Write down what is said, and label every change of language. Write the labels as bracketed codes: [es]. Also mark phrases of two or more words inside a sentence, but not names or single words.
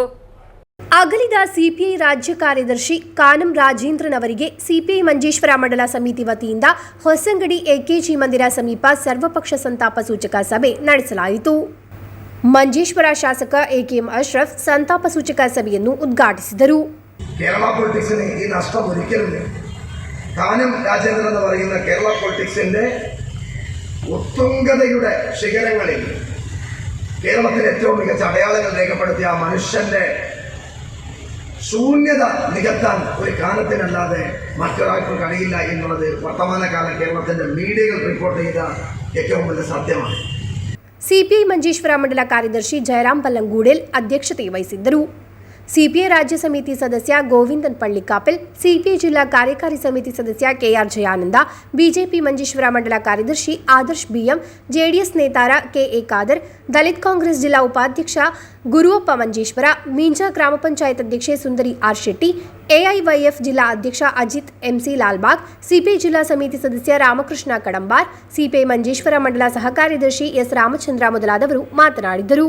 [kn] ಅಗಲಿದ ಸಿಪಿಐ ರಾಜ್ಯ ಕಾರ್ಯದರ್ಶಿ ಕಾನಂ ರಾಜೇಂದ್ರನ್ ಅವರಿಗೆ ಸಿಪಿಐ ಮಂಜೇಶ್ವರ ಮಂಡಲ ಸಮಿತಿ ವತಿಯಿಂದ ಹೊಸಂಗಡಿ AKG ಮಂದಿರ ಸಮೀಪ ಸರ್ವಪಕ್ಷ ಸಂತಾಪ ಸೂಚಕ ಸಭೆ ನಡೆಸಲಾಯಿತು. ಮಂಜೇಶ್ವರ ಶಾಸಕ AKM ಅಶ್ರಫ್ ಸಂತಾಪ ಸೂಚಕ ಸಭೆಯನ್ನು ಉದ್ಘಾಟಿಸಿದರು. [ml] കേരള പൊളിറ്റിക്സിന് ഈ നഷ്ടം ഒരിക്കലുമില്ല. കാനം രാജേന്ദ്രൻ എന്ന് പറയുന്ന കേരള പൊളിറ്റിക്സിൻ്റെ ഉത്തുംഗതയുടെ ശിഖരങ്ങളിൽ കേരളത്തിലെ ഏറ്റവും മികച്ച അടയാളങ്ങൾ രേഖപ്പെടുത്തിയ ആ മനുഷ്യൻ്റെ ശൂന്യത നികത്താൻ ഒരു കാലത്തിനല്ലാതെ മറ്റൊരാൾക്കും കഴിയില്ല എന്നുള്ളത് വർത്തമാനകാല കേരളത്തിൻ്റെ മീഡിയകൾ റിപ്പോർട്ട് ചെയ്ത ഏറ്റവും വലിയ സത്യമാണ്. [kn] ಸಿಪಿಐ ಮಂಜೇಶ್ವರ ಮಂಡಲ ಕಾರ್ಯದರ್ಶಿ ಜಯರಾಮ್ ಬಲ್ಲಂಗೂಡೆಲ್ ಅಧ್ಯಕ್ಷತೆ ವಹಿಸಿದ್ದರು. ಸಿಪಿಐ ರಾಜ್ಯ ಸಮಿತಿ ಸದಸ್ಯ ಗೋವಿಂದನ್ ಪಳ್ಳಿಕಾಪೆಲ್, ಸಿಪಿಐ ಜಿಲ್ಲಾ ಕಾರ್ಯಕಾರಿ ಸಮಿತಿ ಸದಸ್ಯ KR ಜಯಾನಂದ, ಬಿಜೆಪಿ ಮಂಜೇಶ್ವರ ಮಂಡಲ ಕಾರ್ಯದರ್ಶಿ ಆದರ್ಶ್ BM, JDS ನೇತಾರ KA ಖಾದರ್, ದಲಿತ್ ಕಾಂಗ್ರೆಸ್ ಜಿಲ್ಲಾ ಉಪಾಧ್ಯಕ್ಷ ಗುರುವಪ್ಪ ಮಂಜೇಶ್ವರ, ಮೀಂಜಾ ಗ್ರಾಮ ಪಂಚಾಯತ್ ಅಧ್ಯಕ್ಷೆ ಸುಂದರಿ R ಶೆಟ್ಟಿ, AIYF ಜಿಲ್ಲಾ ಅಧ್ಯಕ್ಷ ಅಜಿತ್ MC ಲಾಲ್ಬಾಗ್, ಸಿಪಿಐ ಜಿಲ್ಲಾ ಸಮಿತಿ ಸದಸ್ಯ ರಾಮಕೃಷ್ಣ ಕಡಂಬಾರ್, ಸಿಪಿಐ ಮಂಜೇಶ್ವರ ಮಂಡಲ ಸಹ ಕಾರ್ಯದರ್ಶಿ S ರಾಮಚಂದ್ರ ಮೊದಲಾದವರು ಮಾತನಾಡಿದರು.